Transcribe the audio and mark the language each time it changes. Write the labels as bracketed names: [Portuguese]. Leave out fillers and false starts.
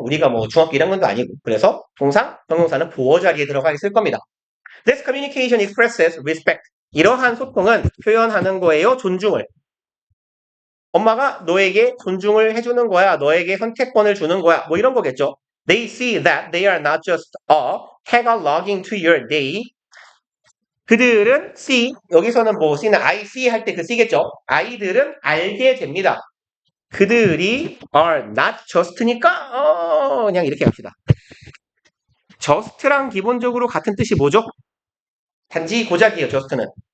[Korean] 우리가 뭐 중학교 1학년도 아니고. 그래서 통상 형용사는 보어 자리에 들어가 있을 겁니다. [English] This communication expresses respect. [Korean] 이러한 소통은 표현하는 거예요. 존중을. 엄마가 너에게 존중을 해주는 거야. 너에게 선택권을 주는 거야. 뭐 이런 거겠죠. [English] They see that they are not just a cataloging to your day. [Korean] 그들은 see, 여기서는 뭐 C는 I see 할 때 그 C겠죠. 아이들은 알게 됩니다. 그들이 are not just니까 그냥 이렇게 합시다. just랑 기본적으로 같은 뜻이 뭐죠? 단지 고작이에요. just는.